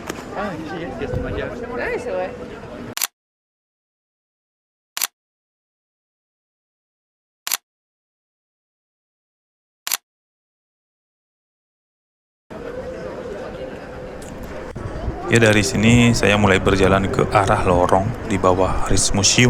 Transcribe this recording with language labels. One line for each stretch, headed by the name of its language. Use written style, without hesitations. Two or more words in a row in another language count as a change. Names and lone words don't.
French: Ah, ici, qu'est-ce que tu m'as dit? Ouais, c'est vrai.
Indonesian: Ya dari sini saya mulai berjalan ke arah lorong di bawah Rijksmuseum.